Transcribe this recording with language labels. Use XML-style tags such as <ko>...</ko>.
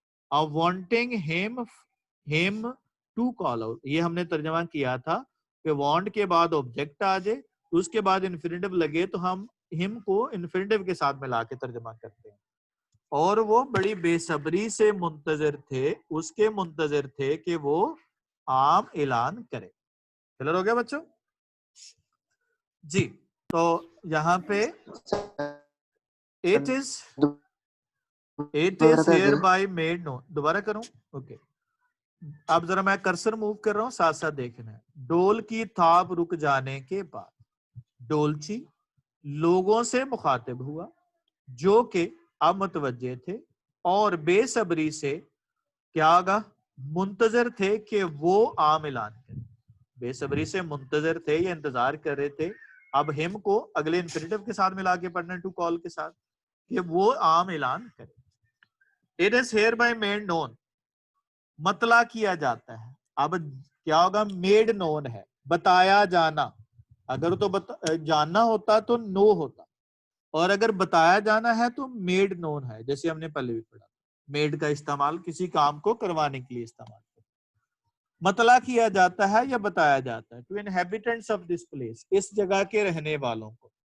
<en>wanting him to call out,</en> <ur>یہ ہم نے ترجمہ کیا تھا کہ want کے بعد آبجیکٹ آ جائے تو اس کے بعد انفینیٹو لگے تو ہم him کو انفینیٹو کے ساتھ ملا کے ترجمہ کرتے ہیں. اور وہ بڑی بے صبری سے منتظر تھے, اس کے منتظر تھے کہ وہ عام اعلان کرے. کلیئر ہو گیا بچوں؟ جی تو یہاں پہ</ur> <en>it is hereby made known.</en> <ur>دوبارہ کروں؟ اوکے اب ذرا میں کرسر موو کر رہا ہوں، ساتھ ساتھ دیکھنا ہے. ڈول کی تھاپ رک جانے کے بعد ڈولچی لوگوں سے مخاطب ہوا جو کہ اب متوجہ تھے اور بے صبری سے کیا آگا منتظر تھے کہ وہ عام اعلان کرے. بے صبری سے منتظر تھے یا انتظار کر رہے تھے. اب ہم کو اگلے انفینیٹو کے ساتھ ملا کے پڑھنا ٹو کال کے ساتھ کہ وہ عام اعلان کرے.</ur> <en>It is hereby made known</en> <ur>مطلع کیا جاتا ہے. اب کیا ہوگا میڈ نون ہے بتایا جانا. اگر تو جاننا ہوتا تو نو ہوتا اور اگر بتایا جانا ہے تو میڈ نون ہے. جیسے ہم نے پہلے بھی پڑھا میڈ کا استعمال کسی کام کو کروانے کے لیے استعمال کرتا. مطلع کیا جاتا ہے یا بتایا جاتا ہے.</ur> <en>to inhabitants of this place</en> <ur>اس جگہ کے رہنے والوں کو.</ur>